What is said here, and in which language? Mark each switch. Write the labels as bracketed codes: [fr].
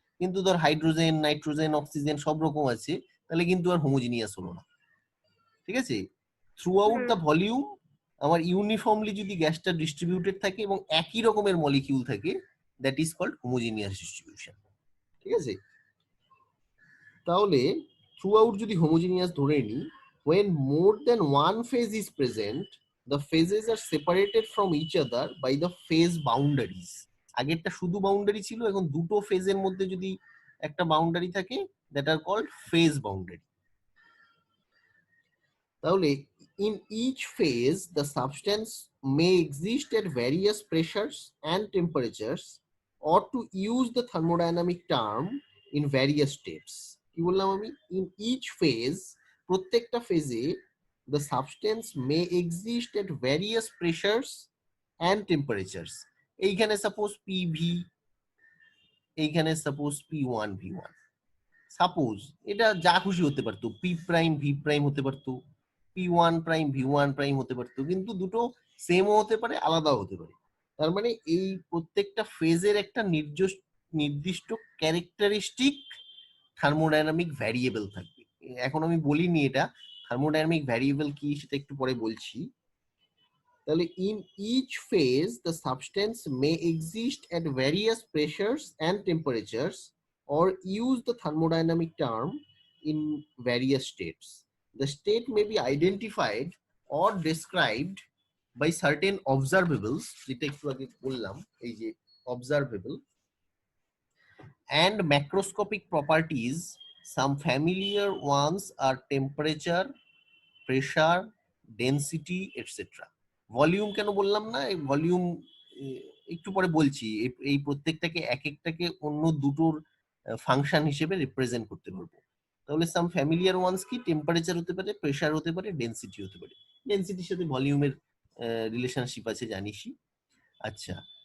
[bn] কিন্তু ধর hydrogen, nitrogen, oxygen সব রকম আছে, তাহলে কিন্তু আর হোমোজিনিয়াস হলো না। ঠিক আছে? [en] throughout the volume [bn] আমার ইউনিফর্মলি যদি গ্যাসটা ডিস্ট্রিবিউটেড থাকে এবং একই রকমের মলিকিউল থাকে, [en] That is called homogeneous distribution. [bn] ঠিক আছে? তাহলে থ্রু আউট যদি হোমোজিনিয়াস ধরে নিই, [en] when more than one phase is present, the phases are separated from each other by the phase boundaries. [bn] আগেরটা শুধু বাউন্ডারি ছিল, এখন দুটো ফেজের মধ্যে যদি একটা বাউন্ডারি থাকে, [en] That are called phase boundary. [bn] তাহলে [en] in each phase the substance may exist at various pressures and temperatures, or to use the thermodynamic term, in various states. [bn] কি বললাম আমি? [en] in each phase, [bn] প্রত্যেকটা ফেজে [en] the substance may exist at various pressures and temperatures. [bn] এইখানে suppose PV, এইখানে suppose P1 V1, suppose এটা যা খুশি হতে পারতো, P প্রাইম V প্রাইম হতে পারতো, P1 প্রাইম V1 প্রাইম হতে পারতো, কিন্তু দুটো সেমও হতে পারে, আলাদাও হতে পারে। তার মানে এই প্রত্যেকটা ফেজের একটা নির্দিষ্ট ক্যারেক্টারিস্টিক থার্মোডাইনামিক ভ্যারিয়েবল থাকবে। এখন আমি বলিনি এটা, থার্মোডাইনামিক ভ্যারিয়েবল কি সেটা একটু পরে বলছি। তাহলে [en] in each phase the substance may exist at various pressures and temperatures, or use the thermodynamic term, in various states. The state may be identified or described by certain observables, [bn] যেটা একটু আগে বললাম, এই যে [en] observable, and macroscopic properties. Some familiar ones are temperature, pressure, density, etc. [bn] Volume কেন বললাম না? এই ভলিউম একটু পরে বলছি। এই প্রত্যেকটাকে এক একটাকে অন্য দুটোর ফাংশন হিসেবে রিপ্রেজেন্ট করতে পারবো। তাহলে [en] some familiar ones [bn] কি? টেম্পারেচার হতে পারে, প্রেসার হতে পারে, ডেনসিটি হতে পারে। ডেনসিটির সাথে ভলিউমের রিলেশনশিপ আছে জানিসই। আচ্ছা,